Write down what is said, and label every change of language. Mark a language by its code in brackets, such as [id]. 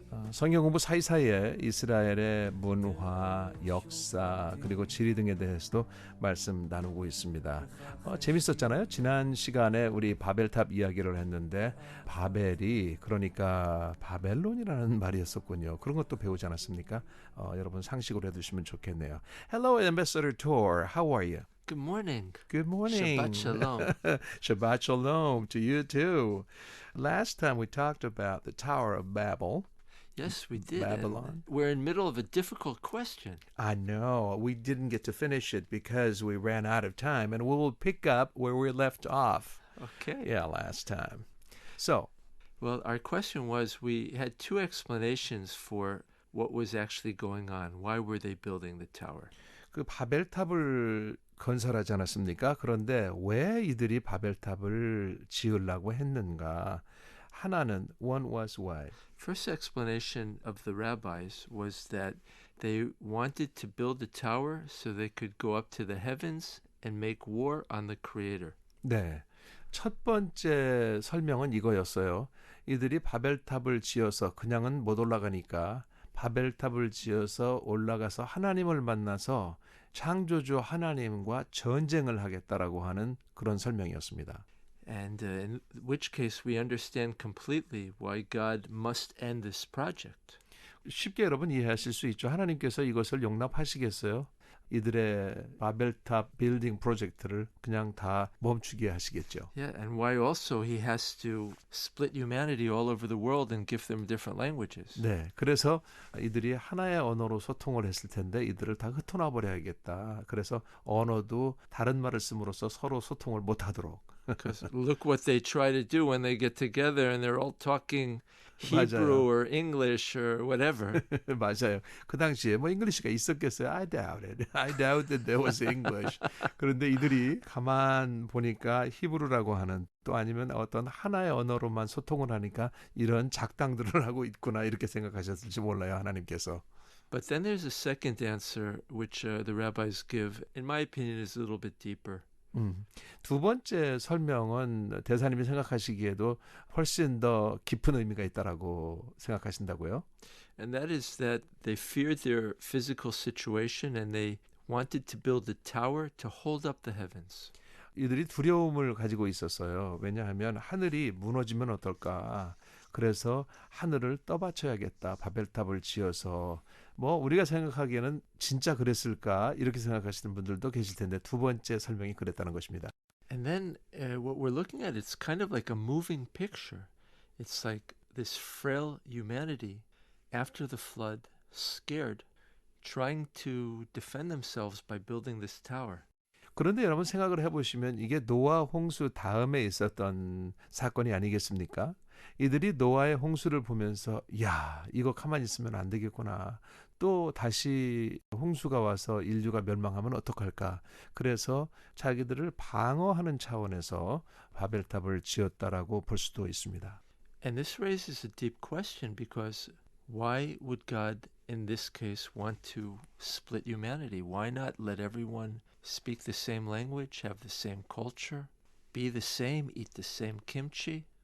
[ko] 성경 공부 사이사이에 이스라엘의 문화, 역사 그리고 지리 등에 대해서도 말씀 나누고 있습니다. 재밌었잖아요. 지난 시간에 우리 바벨탑 이야기를 했는데 바벨이 그러니까 바벨론이라는 말이었었군요. 그런 것도 배우지 않았습니까? 여러분 상식으로 해두시면 좋겠네요. [en] Hello, Ambassador Tor. How are you? Good morning. Good morning. [he] Shabbat shalom. Shabbat shalom [en] to you too. Last time we talked about the Tower of Babel. Yes, we did. Babylon. We're in the middle of a difficult question. I know. We didn't get to finish it because we ran out of time, and we will pick up where we left off. Okay. Yeah, last time. So, Well, our question was we had two explanations for what was actually going on. Why were they building the tower? [ko] 그 바벨탑을 건설하지 않았습니까? 그런데 왜 이들이 바벨탑을 지으려고 했는가? 하나는 [en] one was why. First explanation of the rabbis was that they wanted to build the tower so they could go up to the heavens and make war on the Creator. [ko] 네. 첫 번째 설명은 이거였어요. 이들이 바벨탑을 지어서 그냥은 못 올라가니까 바벨탑을 지어서 올라가서 하나님을 만나서 창조주 하나님과 전쟁을 하겠다라고 하는 그런 설명이었습니다. [en] And in which case we understand completely why God must end this project. [ko] 쉽게 여러분 이해하실 수 있죠. 하나님께서 이것을 용납하시겠어요? 이들의 바벨탑 빌딩 프로젝트를 그냥 다 멈추게 하시겠죠. [en] Yeah, and why also he has to split humanity all over the world and give them different languages. [ko] 네, 그래서 이들이 하나의 언어로 소통을 했을 텐데 이들을 다 흩어놔 버려야겠다. 그래서 언어도 다른 말을 씀으로써 서로 소통을 못하도록. [en] Because look what they try to do when they get together and they're all talking Hebrew [ko] 맞아요. [en] or English or whatever. [ko] 맞아요. 그 당시에 뭐 잉글리시가 있었겠어요. [en] I doubt it. I doubt that there was English. [ko] 그런데 이들이 가만 보니까 히브리라고 하는 또 아니면 어떤 하나의 언어로만 소통을 하니까 이런 작당들을 하고 있구나 이렇게 생각하셨을지 몰라요. 하나님께서. [en] But then there's a second answer which the rabbis give, in my opinion, is a little bit deeper. [ko] 두 번째 설명은 대사님이 생각하시기에도 훨씬 더 깊은 의미가 있다라고 생각하신다고요? [en] And that is that they feared their physical situation and they wanted to build a tower to hold up the heavens. [ko] 이들이 두려움을 가지고 있었어요. 왜냐하면 하늘이 무너지면 어떨까? 그래서 하늘을 떠받쳐야겠다. 바벨탑을 지어서 뭐 우리가 생각하기에는 진짜 그랬을까? 이렇게 생각하시는 분들도 계실 텐데 두 번째 설명이 그랬다는 것입니다. [en] And then what we're looking at, it's kind of like a moving picture. It's like this frail humanity after the flood, scared, trying to defend themselves by building this tower. [ko] 그런데 여러분 생각을 해보시면 이게 노아 홍수 다음에 있었던 사건이 아니겠습니까? 이들이 노아의 홍수를 보면서 야 이거 가만히 있으면 안 되겠구나. 또 다시 홍수가 와서 인류가 멸망하면 어떡할까. 그래서 자기들을 방어하는 차원에서 바벨탑을 지었다라고 볼 수도 있습니다. [en] And this raises a deep question because why would God in this case want to split humanity? Why not let everyone speak the same language, have the same culture, be the same, eat the same kimchi?